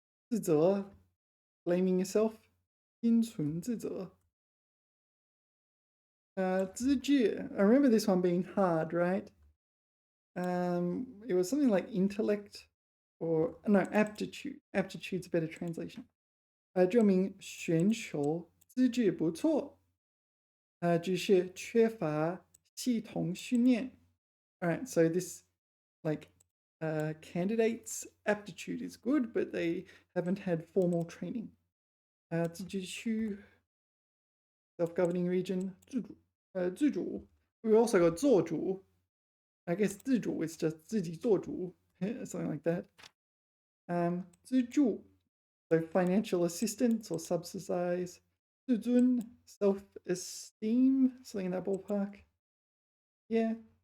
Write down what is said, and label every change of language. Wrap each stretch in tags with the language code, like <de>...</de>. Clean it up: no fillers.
<en>自责, blaming yourself.</en> <zh>心存自责. 资质.</zh> <en>I remember this one being hard, right? It was something like intellect or no, aptitude. Aptitude's a better translation.</en> <zh>证明选手资质不错，只是缺乏系统训练.</zh> <en>Alright, so this like candidate's aptitude is good, but they haven't had formal training.</en> <zh>自治区</zh> <en>self-governing region</en> <zh>自主.</zh> <en>We also got 做主. I guess 自主 is just</en> <zh>自己做主,</zh> <en>something like that. 资助 so financial assistance or subsidize. 自尊 self-esteem, something in that ballpark. Yeah.</en>